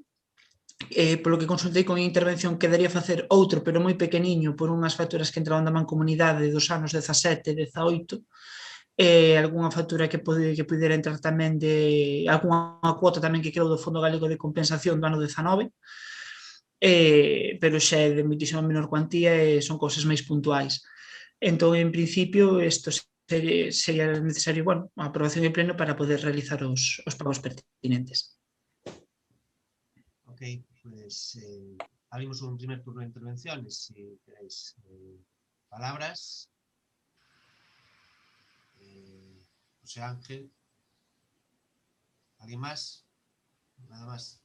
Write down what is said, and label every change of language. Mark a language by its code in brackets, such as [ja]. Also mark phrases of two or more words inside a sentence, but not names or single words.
[gl] Polo que consultei con intervención, quedaría facer outro, pero moi pequeniño, por unhas facturas que entraron da Mancomunidade dos anos 17 e 18, algunha factura que pudera entrar tamén algunha cuota tamén que creo do Fondo Galego de Compensación do ano 19, pero xa é de moitísima menor cuantía e son cousas máis puntuais. Entón, en principio, isto sería necesario, a aprobación de pleno para poder realizar os pagos pertinentes. Ok, [es] pues abrimos un primer turno de intervenciones, si queréis palabras. José Ángel. ¿Alguien más? Nada más.